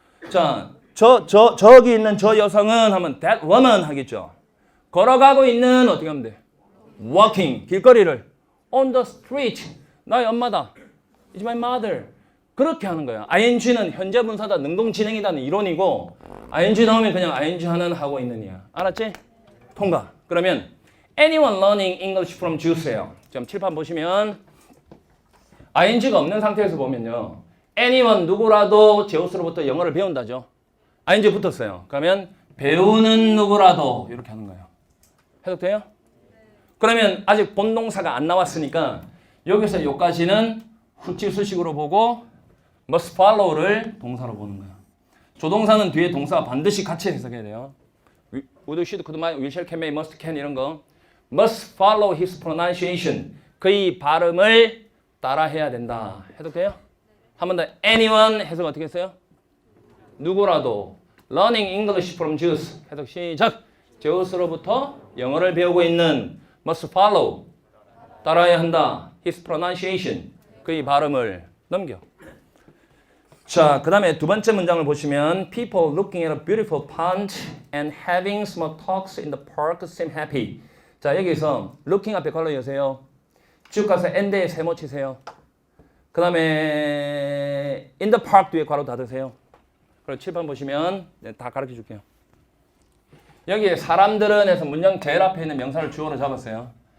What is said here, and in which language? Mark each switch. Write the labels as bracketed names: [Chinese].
[Korean] 자, 저기 있는 저 여성은 하면 [English] that woman [Korean] 하겠죠. 걸어가고 있는 어떻게 하면 돼? [English] Walking. [Korean] 길거리를. [English] On the street. [Korean] 나의 엄마다. [English] Is my mother. [Korean] 그렇게 하는 거야. ing는 현재 분사다, 능동 진행이다는 이론이고 ing 나오면 그냥 ing 하는 하고 있는이야. 알았지? 통과. 그러면 [English] anyone learning English from Jews예요. [Korean] 지금 칠판 보시면 ing가 없는 상태에서 보면요. anyone 누구라도 제우스로부터 영어를 배운다죠. ing 붙었어요. 그러면 배우는 누구라도 이렇게 하는 거예요. 해석돼요? 그러면 아직 본동사가 안 나왔으니까 여기서 여기까지는 후치수식으로 보고 [English] must follow [Korean] 를 동사로 보는 거야. 조동사는 뒤에 동사와 반드시 같이 해석해야 돼요. [English] would, should, could, might, will, shall, can, may, must, can [Korean] 이런 거. [English] must follow his pronunciation. [Korean] 그의 발음을 따라해야 된다. 해석돼요? 한 번 더 anyone 해석 어떻게 했어요? 누구라도 [English] learning English from Jews. [Korean] 해석 시작. 제우스로부터 영어를 배우고 있는 [English] must follow [Korean] 따라해야 한다. [English] his pronunciation. [Korean] 그의 발음을 넘겨. 자, 그 다음에 두 번째 문장을 보시면 [English] people looking at a beautiful pond and having small talks in the park seem happy. [Korean] 자, 여기서 looking 앞에 괄호 여세요. 쭉 가서 and에 세모 치세요. 그 다음에 in the park 뒤에 괄호 닫으세요. 그리고 7번 보시면 다 가르쳐 줄게요. 여기에 사람들은 해서 문장 제일 앞에 있는 명사를 주어로 잡았어요.